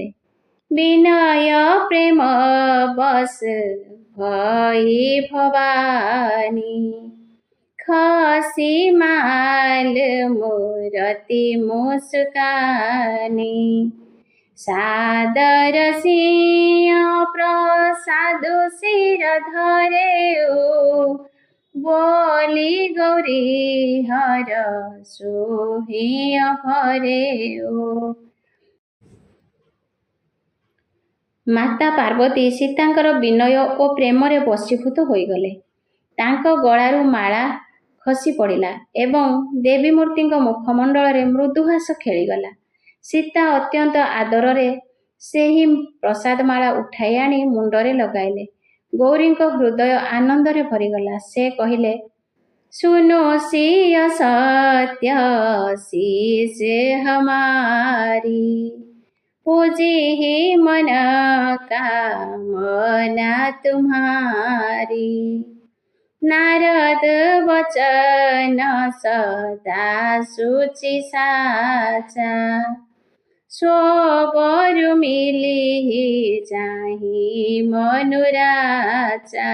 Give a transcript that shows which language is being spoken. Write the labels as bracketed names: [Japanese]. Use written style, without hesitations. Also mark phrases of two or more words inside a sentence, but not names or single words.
[Awadhi] बिनय प्रेम बस भइ भवानी, खसि माल मूरति मुस्कानी, सादर सिंह प्रसाद शिर धरे बोली गौरी हर सोहिय भरे [Odia] ମାତା ପାର୍ବତୀ ସୀତାଙ୍କର ବିନୟ ଓ ପ୍ରେମରେ ବଶୀଭୂତ ହୋଇଗଲେ। ତାଙ୍କ ଗଳାରୁ ମାଳା ଖସି ପଡ଼ିଲା ଏବଂ ଦେବୀ ମୂର୍ତ୍ତିଙ୍କ ମୁଖମଣ୍ଡଳରେ ମୃଦୁହାସ ଖେଳିଗଲା। ସୀତା ଅତ୍ୟନ୍ତ ଆଦରରେ ସେହି ପ୍ରସାଦମାଳା ଉଠାଇ ଆଣି ମୁଣ୍ଡରେ ଲଗାଇଲେ। ଗୌରୀଙ୍କ ହୃଦୟ ଆନନ୍ଦରେ ଭରିଗଲା। ସେ କହିଲେ, [Awadhi] सुनो सिय सत्य शीश हमारी, पूजी ही मन कामना तुम्हारी, नारद वचन सदा सुचि साचा, सोबरु मिली जाहि मनुराचा।